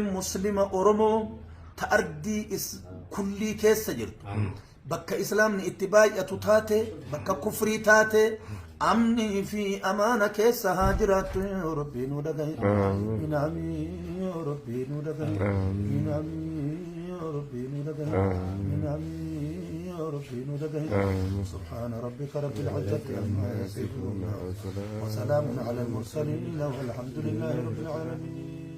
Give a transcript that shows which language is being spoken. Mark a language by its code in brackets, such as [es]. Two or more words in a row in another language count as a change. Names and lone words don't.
[om] muslima oromoo ta ardii kullii keessa jirtu bakka islaamni itti baay'atu taate bakka kufrii taate amni fi amaana keessa haa jiraattu yaa rabbii nu dhagahi minaamii yaa rabbii nu dhagahi minaamii yaa rabbii nu dhagahi minaamii [ar] يا ربي [om] nu dhagahi [ar] سبحان ربك رب العزة عما يصفون وسلام على المرسلين والحمد لله رب العالمين